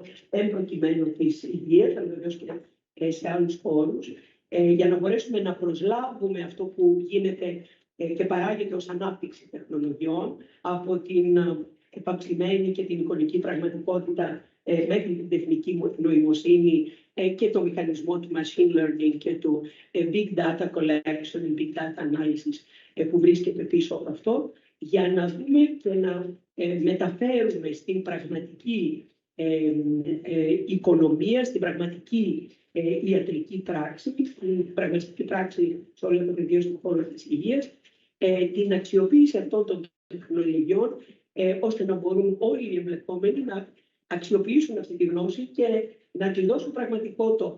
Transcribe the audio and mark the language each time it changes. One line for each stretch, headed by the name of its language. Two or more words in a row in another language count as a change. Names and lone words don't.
Greek: προκειμένου της υγείας, αλλά βεβαίως και σε άλλους χώρους, για να μπορέσουμε να προσλάβουμε αυτό που γίνεται και παράγεται ως ανάπτυξη τεχνολογιών από την επαψημένη και την εικονική πραγματικότητα μέχρι την τεχνική νοημοσύνη και το μηχανισμό του
English: machine learning
Greek: και του
English: big data collection, big data analysis
Greek: που βρίσκεται πίσω από αυτό, για να δούμε και να μεταφέρουμε στην πραγματική οικονομία, στην πραγματική ιατρική πράξη, στην πραγματική πράξη σε όλο το πεδίο στον χώρο της υγείας, την αξιοποίηση αυτών των τεχνολογιών, ώστε να μπορούν όλοι οι εμπλεκόμενοι να αξιοποιήσουν αυτή τη γνώση και να τη δώσουν πραγματικό τόπο.